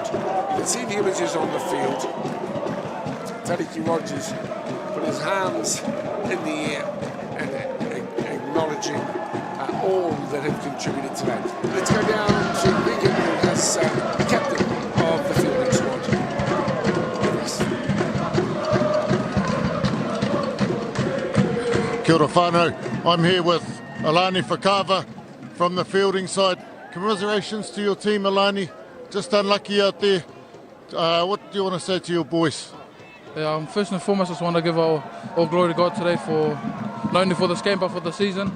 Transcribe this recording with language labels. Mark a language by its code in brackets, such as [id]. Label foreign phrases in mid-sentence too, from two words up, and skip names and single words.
[en] You can see the images on the field. Tariki Rogers put his arms in the air and acknowledging all that have contributed to that. Let's go down to Regan, who is the captain of the fielding squad. [mi] Kia ora whānau. [en] I'm here with Alani Whakava from the fielding side. Commiserations to your team, Alani. Just unlucky out there. What do you want to say to your boys? Yeah, first and foremost, I just want to give all glory to God today for not only for this game but for the season.